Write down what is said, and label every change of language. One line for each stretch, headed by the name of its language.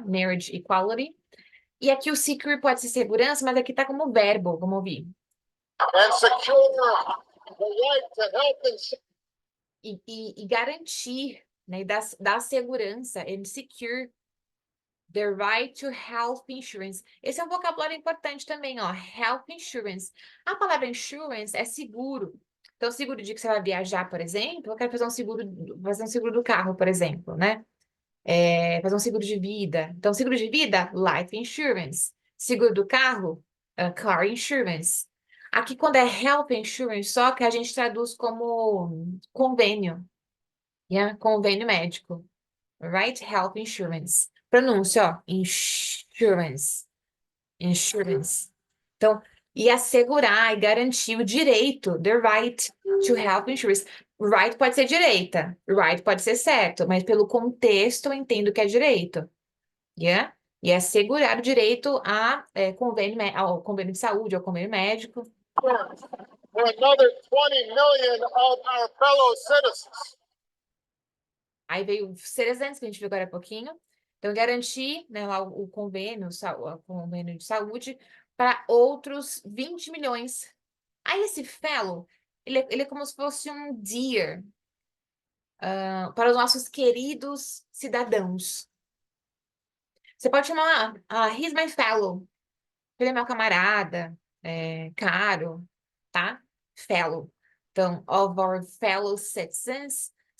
Portuguese: Marriage equality. E aqui o secure pode ser segurança, mas aqui tá como verbo, vamos ouvir.
English: and secure the right to health insurance.
Portuguese: E garantir, né? E dar segurança,
English: and secure the right to health insurance.
Portuguese: Esse é um vocabulário importante também, ó. Health insurance. A palavra insurance é seguro. Então, seguro de que você vai viajar, por exemplo, eu quero fazer um seguro do carro, por exemplo, né? Fazer um seguro de vida. Então, seguro de vida, life insurance. Seguro do carro, car insurance. Aqui, quando é health insurance, só que a gente traduz como convênio, yeah? Convênio médico. Right? Health insurance. Pronúncia, ó.
English: Insurance. Insurance.
Portuguese: Então, e assegurar e garantir o direito,
English: the right to health insurance.
Portuguese: Right pode ser direita, right pode ser certo, mas pelo contexto eu entendo que é direito. Yeah? E é assegurar o direito ao convênio de saúde, ao convênio médico.
English: For another 20 million of our fellow citizens.
Portuguese: Aí veio os 300 que a gente viu agora há pouquinho. Então, garantir, né, lá o convênio de saúde para outros 20 milhões. Aí esse fellow, ele é como se fosse um dear para os nossos queridos cidadãos. Você pode chamar,
English: he's my fellow.
Portuguese: Ele é meu camarada, caro, tá?
English: Fellow.
Portuguese: Então,
English: of our fellow citizens.